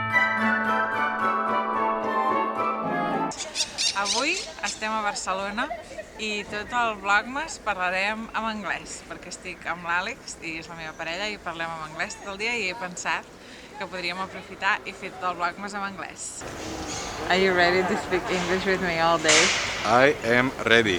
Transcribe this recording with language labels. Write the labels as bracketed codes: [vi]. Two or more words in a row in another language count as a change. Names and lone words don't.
[ca] Avui estem a Barcelona i tot el Vlogmas parlarem en anglès perquè estic amb l'Àlex i és la meva parella i parlem en anglès tot el dia i he pensat que podríem aprofitar i fer tot el Vlogmas en anglès. [en] Are you ready to speak English with me all day? I am ready.